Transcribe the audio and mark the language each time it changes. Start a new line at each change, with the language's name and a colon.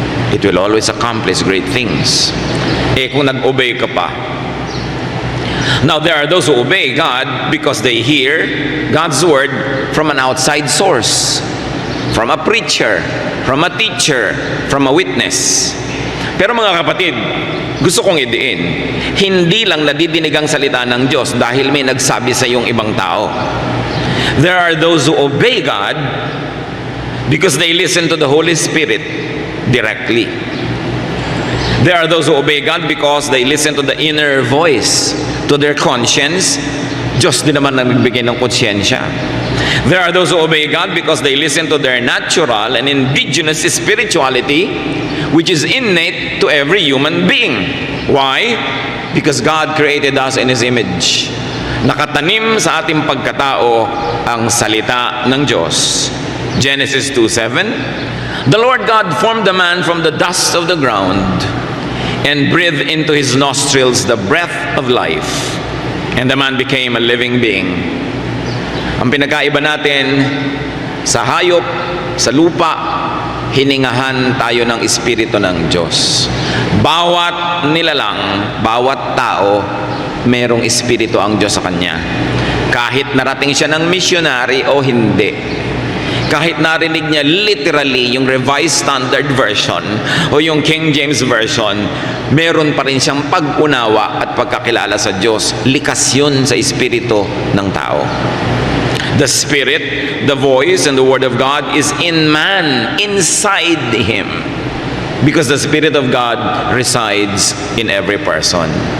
English: It will always accomplish great things.
Filipino: Eh kung nag-obey ka pa.
English: Now, there are those who obey God because they hear God's word from an outside source, from a preacher, from a teacher, from a witness.
Filipino: Pero mga kapatid, gusto kong idiin, hindi lang nadidinig ang salita ng Diyos dahil may nagsabi sa iyong ibang tao.
English: There are those who obey God because they listen to the Holy Spirit directly. There are those who obey God because they listen to the inner voice, to their conscience.
Filipino: Diyos din naman nagbibigay ng konsyensya.
English: There are those who obey God because they listen to their natural and indigenous spirituality, which is innate to every human being. Why? Because God created us in His image.
Filipino: Nakatanim sa ating pagkatao ang salita ng Diyos.
English: Genesis 2:7, the Lord God formed the man from the dust of the ground and breathed into his nostrils the breath of life, and the man became a living being.
Filipino: Ang pinagkaiba natin sa hayop, sa lupa, hiningahan tayo ng Espiritu ng Diyos. Bawat nilalang, bawat tao, merong Espiritu ang Diyos sa kanya. Kahit narating siya ng missionary o hindi. Kahit narinig niya literally yung Revised Standard Version o yung King James Version, meron pa rin siyang pag-unawa at pagkakilala sa Diyos. Likas yun sa espiritu ng tao.
English: The Spirit, the voice, and the Word of God is in man, inside him. Because the Spirit of God resides in every person.